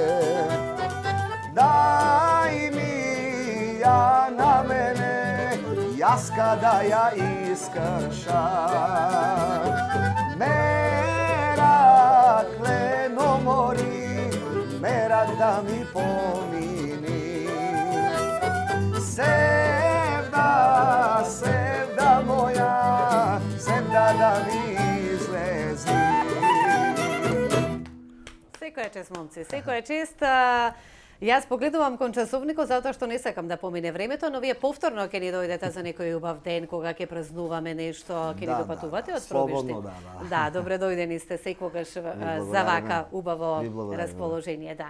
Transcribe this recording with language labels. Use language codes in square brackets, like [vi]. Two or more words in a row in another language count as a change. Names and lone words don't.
[mk] Дај ми ја на мене, јас када ја искршам. Мерак, лено мори, мерак да ми помини. Севда, севда моја, севда да ми излези. Секоја чест, момци, секоја чест. Јас погледувам кон часовникот затоа што не сакам да помине времето, но вие повторно ќе ни дојдете за некој убав ден кога ќе празнуваме нешто, ќе ни допатувате од пробишти. Слободно, да. Да, добре дојдени сте секогаш за вака убаво расположение, да.